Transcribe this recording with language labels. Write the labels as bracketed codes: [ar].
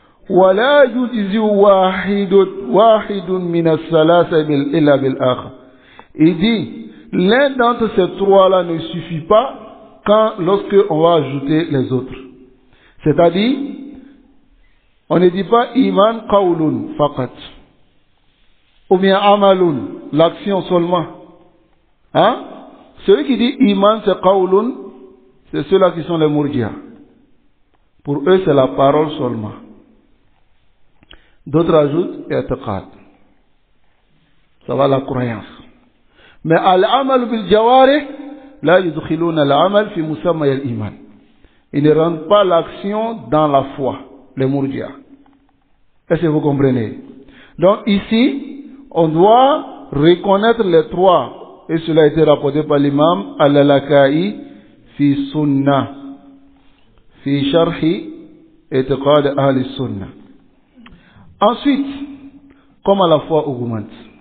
[ar] ولا يجزي واحد من الثلاثة إلا بالآخر. [fr] Il dit, l'un d'entre ces trois-là ne suffit pas lorsque on va ajouter les autres. C'est-à-dire, on ne dit pas [ar] iman qawlun faqat, [fr] ou bien [ar] amalun, [fr] l'action seulement. Hein? Celui qui dit iman c'est qawlun, c'est ceux-là qui sont les murji'a. Pour eux c'est la parole seulement. D'autres ajoutent i'tiqad. Ça va la croyance. Mais [ar] al-amal bil jawarih la yudkhiluna al-amal fi musamma al-iman. [fr] Ils ne rendent pas l'action dans la foi, les murji'a. Est-ce que vous comprenez? Donc ici, on doit reconnaître les trois, et cela a été rapporté par l'imam al-Laka'i [ar] fi sunnah, fi sharhi i'tiqad ahli sunnah. [fr] Ensuite, comment la foi augmente?